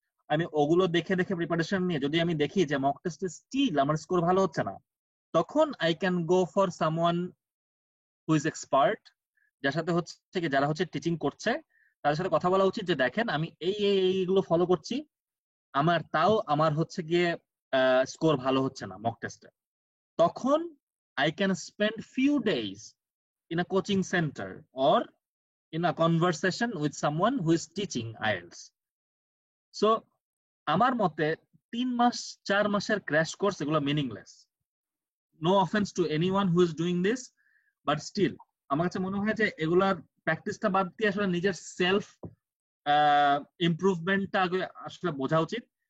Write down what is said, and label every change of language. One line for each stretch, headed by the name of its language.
Bangla: আমি ওগুলো দেখে দেখে প্রিপারেশন নিয়ে যদি আমি দেখি যে মক টেস্টে স্টিল আমার স্কোর ভালো হচ্ছে না, তখন
English: I can go for someone who is expert,
Bangla: যারা হচ্ছে টিচিং করছে, তাদের সাথে কথা বলা উচিত যে দেখেন আমি এইগুলো ফলো করছি, আমার হচ্ছে গিয়ে স্কোর ভালো হচ্ছে না মক টেস্টে, তখন
English: I can spend few days in a coaching center or in a conversation with someone who is teaching IELTS.
Bangla: So আমার মতে 3 মাস 4 মাসের ক্র্যাশ কোর্স এগুলো meaningless.
English: no offence to anyone who is doing this,
Bangla: but still আমার কাছে মনে হয় যে এগুলার প্র্যাকটিসটা বাদ দিয়ে আসলে নিজের সেলফ ইমপ্রুভমেন্টটা আগে আসলে বোঝা উচিত।